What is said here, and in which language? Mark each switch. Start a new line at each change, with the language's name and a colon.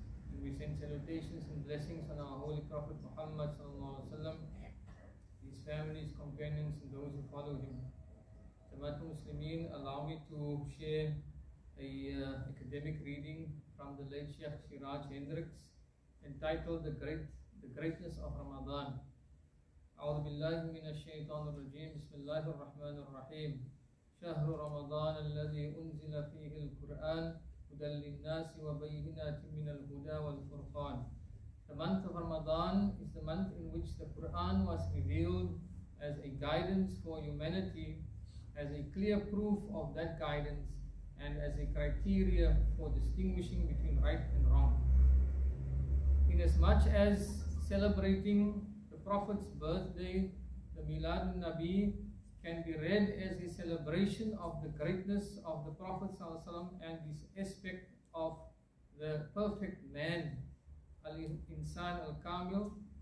English: And we send salutations and blessings on our Holy Prophet Muhammad sallallahu alaihi wasallam, his families, companions and those who follow him. Jamaatul Muslimin, allow me to share a academic reading from the late Sheikh Siraj Hendricks entitled The Greatness of Ramadan.
Arabic: أعوذ بالله من الشيطان الرجيم بسم الله الرحمن الرحيم شهر رمضان الذي أنزل فيه القرآن هدى للناس وبينات من الهدى والفرقان.
English: The month of Ramadan is the month in which the Quran was revealed as a guidance for humanity, as a clear proof of that guidance, and as a criteria for distinguishing between right and wrong. Inasmuch as celebrating Prophet's birthday, the Milad Nabi, can be read as a celebration of the greatness of the Prophet ﷺ and this aspect of the perfect man, Al-Insan Al-Kamil.